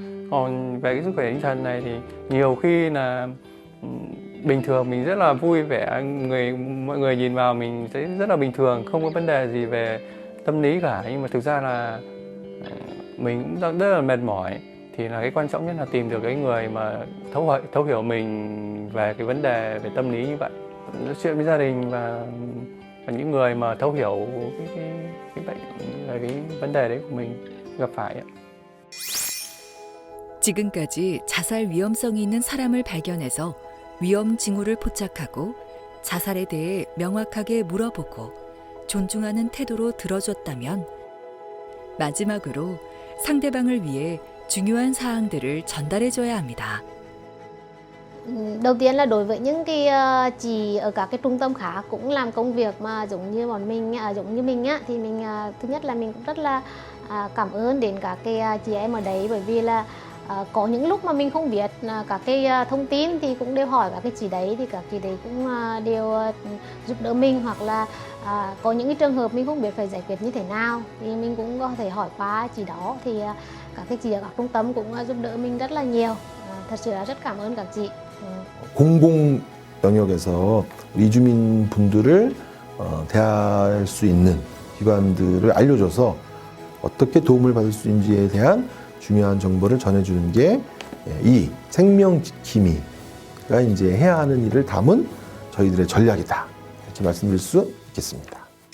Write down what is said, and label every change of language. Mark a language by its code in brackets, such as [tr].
[vi] Còn về cái sức khỏe tinh thần này thì nhiều khi là bình thường mình rất là vui vẻ, mọi người nhìn vào mình sẽ rất là bình thường, không có vấn đề gì về tâm lý cả, nhưng mà thực ra là mình cũng rất là mệt mỏi. Thì là cái quan trọng nhất là tìm được cái người mà thấu hiểu mình về cái vấn đề về tâm lý như vậy, nói chuyện với gia đình và những người mà thấu hiểu cái bệnh, là cái vấn đề đấy của mình gặp phải. [ko] 지금까지 자살 위험성이 있는 사람을 발견해서 위험 징후를 포착하고 자살에 대해 명확하게 물어보고 존중하는 태도로 들어줬다면, 마지막으로 상대방을 위해 중요한 사항들을 전달해줘야 합니다. [vi] Đầu tiên là đối với những cái chị ở các cái trung tâm khác cũng làm công việc mà giống như bọn mình, giống như mình á, thì mình thứ nhất là mình cũng rất là cảm ơn đến các cái chị em ở đấy, bởi vì là có những lúc mà mình không biết các cái thông tin thì cũng đều hỏi các cái chị đấy, thì các chị đấy cũng đều giúp đỡ mình, hoặc là có những cái trường hợp mình không biết phải giải quyết như thế nào thì mình cũng có thể hỏi qua chị đó, thì các cái chị ở các trung tâm cũng giúp đỡ mình rất là nhiều. Thật sự là rất cảm ơn các chị. [ko] 공공 영역에서 이주민 분들을 대할 수 있는 기관들을 알려줘서 어떻게 도움을 받을 수 있는지에 대한 중요한 정보를 전해주는 게 이 생명 지킴이가 이제 해야 하는 일을 담은 저희들의 전략이다, 이렇게 말씀드릴 수 있겠습니다.